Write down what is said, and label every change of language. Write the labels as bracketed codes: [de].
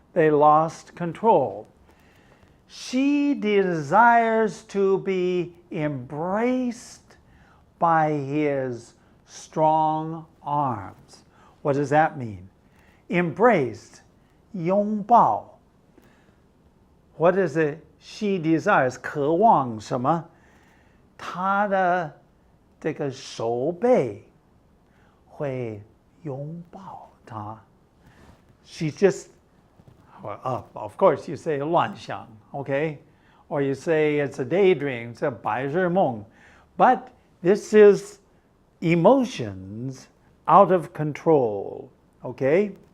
[en] they lost control. She desires to be embraced by his strong arms. What does that mean? Embraced, 拥抱. What is it she desires? [zh] 渴望什么？她的这个手背会拥抱她。 [en] She's just, of course you say [zh] 乱想, [en] okay? Or you say it's a daydream, it's a [zh] 白日梦. [en] But this is emotions out of control, okay?